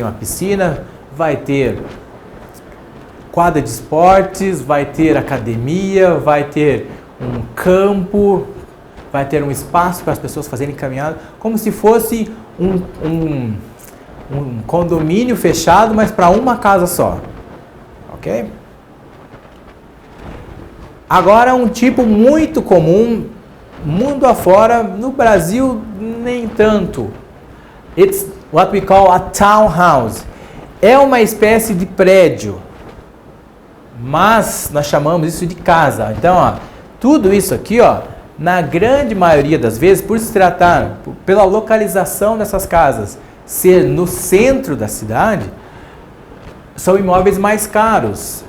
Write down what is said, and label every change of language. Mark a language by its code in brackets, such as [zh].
[pt] Tem uma piscina, vai ter quadra de esportes, vai ter academia, vai ter um campo, vai ter um espaço para as pessoas fazerem caminhada, como se fosse um condomínio fechado, mas para uma casa só. Ok? Agora, um tipo muito comum, mundo afora, no Brasil nem tanto. [en] It's what we call a townhouse. [pt] É uma espécie de prédio, mas nós chamamos isso de casa. Então, ó, tudo isso aqui, ó, na grande maioria das vezes, por se tratar, pela localização dessas casas ser no centro da cidade, são imóveis mais caros.